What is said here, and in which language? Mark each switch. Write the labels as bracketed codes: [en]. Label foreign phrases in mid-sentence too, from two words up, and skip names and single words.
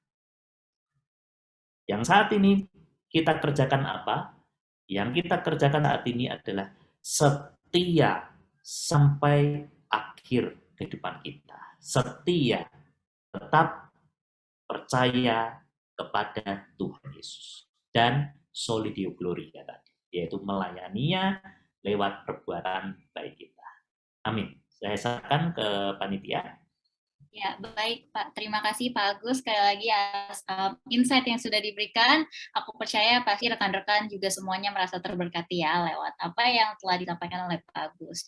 [id] Yang saat ini kita kerjakan apa? Yang kita kerjakan saat ini adalah setia sampai akhir kehidupan kita. Setia, tetap percaya kepada Tuhan Yesus. Dan [la] soli Deo gloria [id] tadi, yaitu melayaninya lewat perbuatan baik kita. Amin. Saya serahkan ke panitia. Ya, baik Pak. Terima kasih Pak Agus sekali lagi atas insight yang sudah diberikan. Aku percaya pasti rekan-rekan juga semuanya merasa terberkati ya lewat apa yang telah disampaikan oleh Pak Agus.